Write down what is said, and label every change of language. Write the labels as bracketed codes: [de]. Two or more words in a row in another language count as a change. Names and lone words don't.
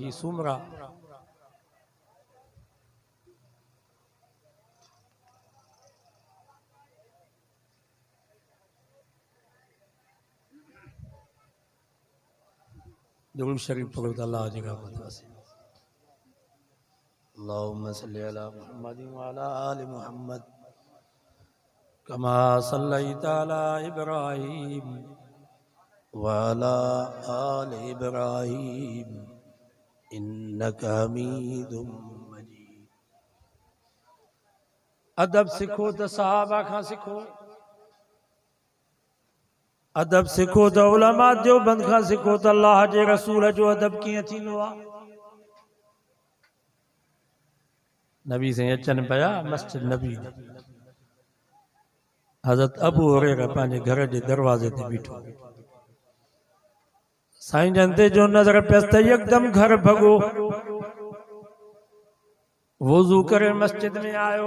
[sd] ही सुमरा दुरूद शरीफ पढ़ो त अल्लाह जी रहमत वसे। [ar] اللهم صل على محمد وعلى آل محمد كما صليت على إبراهيم وعلى آل إبراهيم إنك حميد مجيد. [sd] अदब सिखो तो सहाबा खां सिखो, अदब सिखो तो उलमा देवबंद खां सिखो तो अल्लाह जे रसूल जो अदब कीअं थींदो आहे। नबी से अचनि पिया मस्जिद नबी, हज़रत अबू हुरैरा पंहिंजे घर जे दरवाज़े ते बीठो, साईं जन ते जो नज़र पियसि त यकदम घर भॻो, वुज़ू करे मस्जिद में आयो।